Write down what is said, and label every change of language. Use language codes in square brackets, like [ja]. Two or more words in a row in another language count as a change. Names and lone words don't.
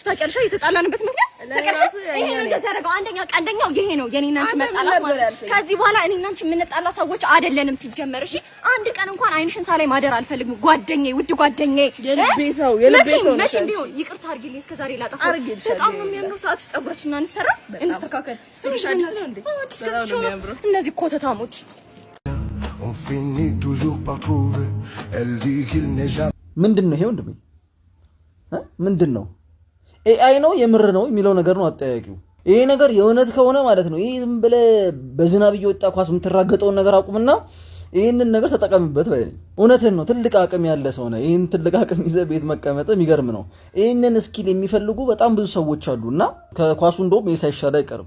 [am] ታውቂያለሽ የተጣላንበት ምክንያት ታውቂያለሽ ይሄ ነው እንደተረጋው ቀንደኛው ይሄ ነው የኔና አንቺ መጣላት ማለት ከዚህ በኋላ እኔና አንቺ የምንጣላ ሰዎች አይደለንም ሲጀመር እሺ አንድ ቀን እንኳን አይንሽን ሳላይ ማደር አልፈልግም ጓደኛዬ ውድ ጓደኛዬ የልቤ ሰው ነሽ ቢሆን ይቅርታ አድርጊልኝ እስከዛሬ ላጠፋው በጣም ነው የሚያምረው ሰዓትሽ ፀጉራችንን አንሰራ እንስተካከል ሱሪሻል እንዴ እነዚህ ኮተታሞች [fr] On finit toujours par trouver. Elle dit qu'il n'est jamais. [am] ምንድነው ይሄ ወንድሜ? ምንድነው? ኤአይ ነው የምር ነው የሚለው ነገር ነው አጠያቂው። ይሄ ነገር የእውነት ከሆነ ማለት ነው ይሄ ዝም ብለህ በዝናብ እየወጣ ኳስ የምትራገጠውን ነገር አቁምና ይሄንን ነገር ተጠቀምበት ባይልኝ። እውነትን ነው ትልቅ አቅም ያለ ሰው ነው። ይሄን ትልቅ አቅም ይዘህ ቤት መቀመጥ የሚገርም ነው። ይሄንን ስኪል የሚፈልጉ በጣም ብዙ ሰዎች አሉና ከኳሱ እንደውም ይሄ ሳይሻል አይቀርም።